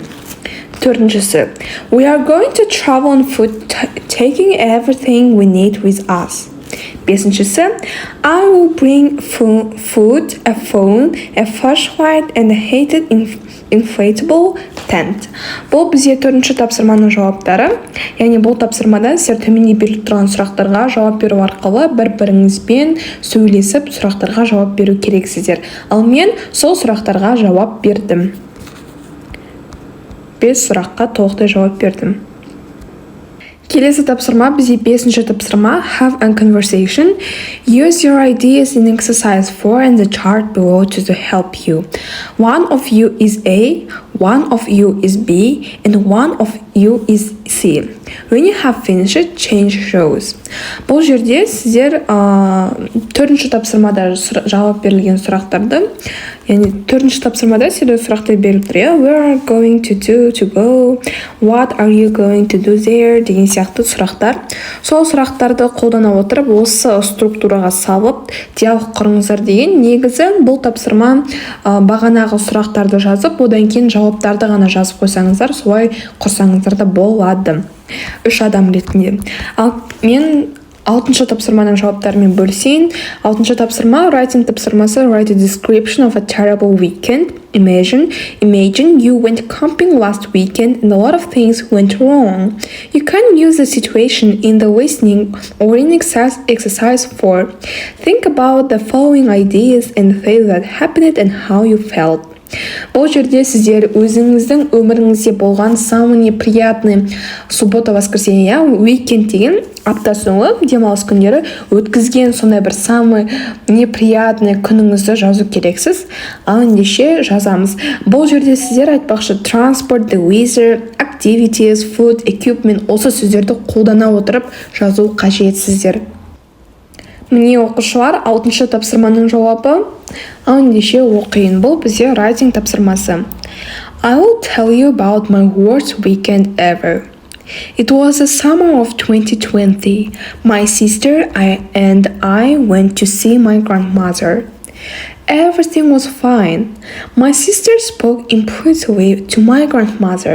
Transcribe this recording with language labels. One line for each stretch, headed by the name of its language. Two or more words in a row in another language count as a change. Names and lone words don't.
English: Төртіншісі: we are going to travel on foot, taking everything we need with us. Бесіншісі: I will bring food, a phone, a flashlight, and a heated inflatable tent.
Kazakh: Бұл бізде төртінші тапсырманың жауаптары. Яғни бұл тапсырмада сіздер төменде беріліп тұрған сұрақтарға жауап беру арқылы бір-біріңізбен сөйлесіп сұрақтарға жауап беру керексіздер. Ал мен сол сұрақтарға жауап бердім. 5 сұраққа толықтай жауап бердім. Келесі тапсырма бізде бесінші тапсырма:
English: have a conversation. Use your ideas in exercise 4 and the chart below to help you. One of you is A, one of you is B, and one of you is C. When you have finished, change rows.
Kazakh: Бұл жерде сіздер төртінші тапсырмада жауап берілген сұрақтарды, яғни төртінші тапсырмада сіздер сұрақтар беріліп тұр.
English: Where are you going to do to go? What are you going to do there?
Kazakh: Деген сияқты сұрақтар. Сол сұрақтарды қолдана отырып, осы структураға салып, диалог құрыңыздар деген. Негізі бұл тапсырма бағанағы сұрақтарды жазып, одан кейін жауаптарды ғана жазып қойсаңыздар, солай құрсаңыздар да болады. 3 адам ретінде. Ал мен алтыншы тапсырманың жауаптарымен бөлісейін. Алтыншы тапсырма, writing тапсырмасы,
English: write a description of a terrible weekend. Imagine you went camping last weekend and a lot of things went wrong. You can use the situation in the listening or in exercise 4. Think about the following ideas and things that happened and how you felt.
Kazakh: Бұл жерде сіздер өзіңіздің өміріңізде болған
Russian: самый неприятный суббота, воскресенье,
Kazakh: уикенд деген апта соңы демалыс күндері өткізген сондай бір
Russian: самый неприятный
Kazakh: күніңізді жазу керексіз. Ал ендеше жазамыз. Бұл жерде сіздер айтпақшы
English: transport, the weather, activities, food, equipment
Kazakh: осы сөздерді қолдана отырып жазу қажетсіздер. Міне оқушылар, алтыншы тапсырманың жауабы. Ал ендеше оқиын. Бұл бізде writing тапсырмасы.
English: I will tell you about my worst weekend ever. It was the summer of 2020. My sister and I went to see my grandmother. Everything was fine. My sister spoke impulsively to my grandmother.